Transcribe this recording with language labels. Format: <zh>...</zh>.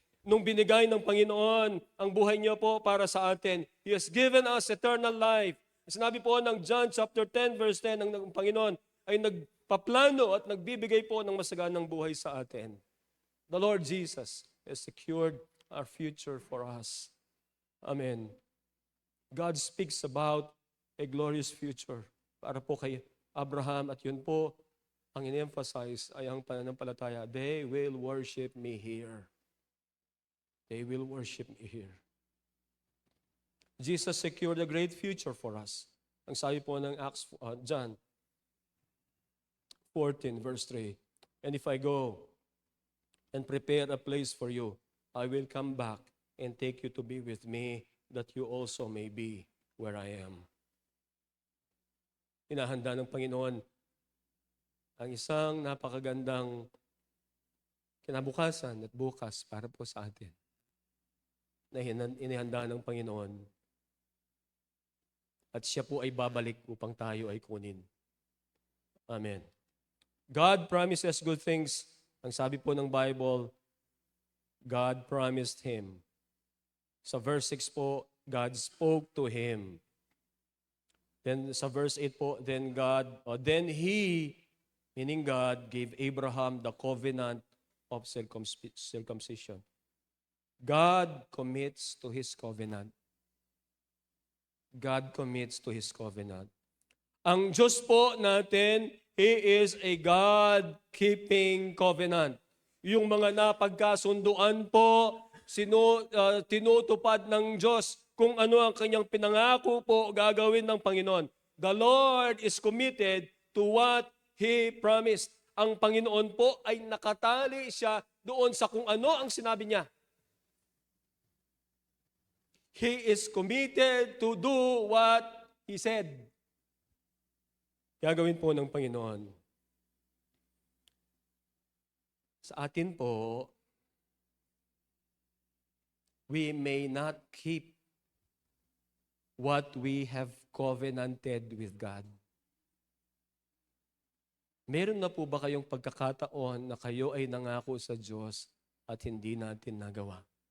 <tl>Nung binigay ng Panginoon ang buhay niya po para sa atin,</tl> <en>He has given us eternal life.</en> <tl>Sinabi po ng John chapter 10 verse 10, ang Panginoon ay nagpaplano at nagbibigay po ng masaganang buhay sa atin.</tl> <en>The Lord Jesus has secured our future for us.</en> <tl>Amen.</tl> <en>God speaks about a glorious future</en> <tl>para po kay Abraham, at yun po ang in-emphasize ay ang pananampalataya.</tl> <en>They will worship me here. They will worship me here. Jesus secured a great future for us.</en> <tl>Ang sabi po ng John 14 verse 3,</tl> <en>and if I go and prepare a place for you, I will come back and take you to be with me, that you also may be where I am.</en> <tl>Inahanda ng Panginoon ang isang napakagandang kinabukasan at bukas para po sa atin na inihanda ng Panginoon. At siya po ay babalik upang tayo ay kunin. Amen.</tl> <en>God promises good things.</en> <tl>Ang sabi po ng Bible,</tl> <en>God promised him. Sa verse 6 po, God spoke to him. Then sa verse 8 po, then he, meaning God, gave Abraham the covenant of circumcision. God commits to His covenant. God commits to His covenant.</en> <tl>Ang Diyos po natin,</tl> <en>He is a God-keeping covenant.</en> <tl>Yung mga napagkasunduan po, tinutupad ng Diyos kung ano ang kanyang pinangako po gagawin ng Panginoon.</tl> <en>The Lord is committed to what He promised.</en> <tl>Ang Panginoon po ay nakatali siya doon sa kung ano ang sinabi niya.</tl> <en>He is committed to do what He said.</en> <tl>Gagawin po ng Panginoon. Sa atin po,</tl> <en>we may not keep what we have covenanted with God.</en> <tl>Meron na po ba kayong pagkakataon na kayo ay nangako sa Diyos at hindi natin nagawa?</tl>